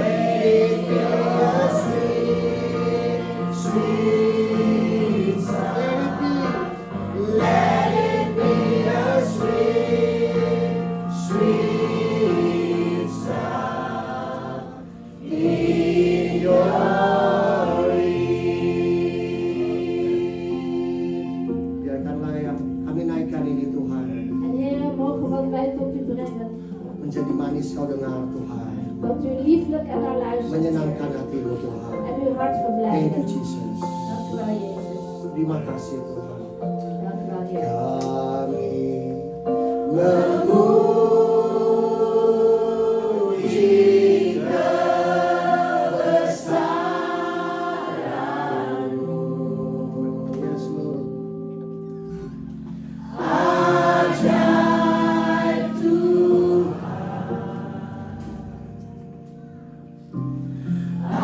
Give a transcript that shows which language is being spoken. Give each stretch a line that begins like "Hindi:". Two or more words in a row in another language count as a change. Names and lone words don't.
English: Let it be a sweet, sweet sound. Let it be a sweet, sweet sound in your ear.
Indonesian: Biarkanlah yang kami naikkan ini Tuhan
Dutch: En Heer, mogen wat wij tot u brengen,
Indonesian: menjadi manis kau dengar Tuhan,
Dutch: dat u lieflijk en naar luistert,
Indonesian: menyenangkan hatimu Tuhan.
Dutch: en uw hart
English: Thank you
Dutch: verblijden.
English: Jesus.
Dutch: Dank u wel, Jezus.
Indonesian: Terima kasih Tuhan.
Dutch: Dank u wel, Heer.
Indonesian: Kami memuji kebesaran-Mu.
English: Yes, Lord.
Indonesian: Ajaib Tuhan.